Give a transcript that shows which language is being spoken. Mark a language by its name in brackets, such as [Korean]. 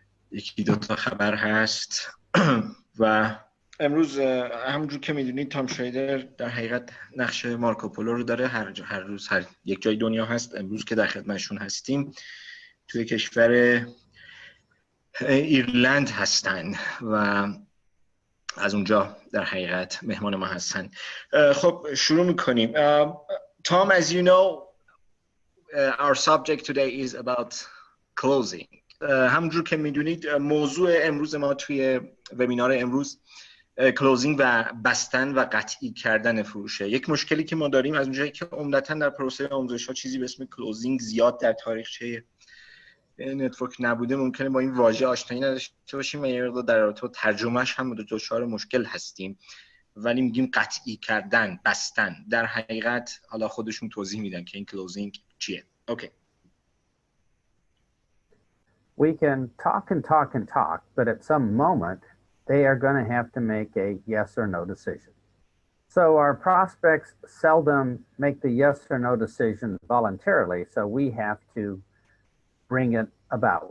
[Persian] یکی دو تا خبر هست و امروز همونجور که میدونید تام شرایتر در حقیقت نقش مارکوپولو رو داره. هر روز هر یک جای دنیا هست. امروز که در خدمتشون هستیم توی کشور ایرلند هستن و از اونجا در حقیقت مهمان ما هستن. خب شروع میکنیم. [English] Tom, as you know, our subject today is about closing. [Persian] همونجور که میدونید موضوع امروز ما توی وبینار امروز کلوزینگ و بستن و قطعی کردن فروشه. یک مشکلی که ما داریم از اونجایی که عمدتاً در پروسه آموزش ها چیزی به اسم کلوزینگ زیاد در تاریخچه نتورک نبوده، ممکنه با این واژه آشنایی نداشته باشیم و یه مقدار در رابطه با ترجمهش هم دچار مشکل هستیم. ولی میگیم قطعی کردن، بستن. در حقیقت حالا خودشون توضیح میدن که این کلوزینگ چیه. [English] Okay. We can talk and talk and talk, but at some moment they are going to have to make a yes or no decision. So our prospects seldom make the yes or no decision voluntarily, so we have to bring it about.